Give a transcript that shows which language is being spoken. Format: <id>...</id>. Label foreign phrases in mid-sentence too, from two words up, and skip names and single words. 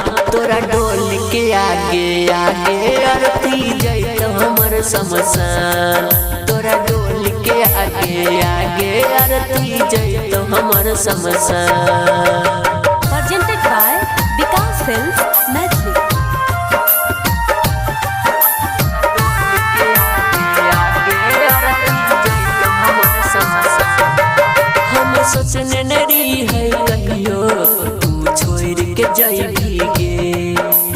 <mag>तोरा डोल के आगे आगे आरती जइतो हमर समसान। तोरा डोल के आगे आगे आरती जइतो हमर समसान।</mag> <en>Presented by Vikas Films, Nestle.</en> <mag>हम सोचने नरी है कहियो तू छोड़ के जइबी गे।</mag>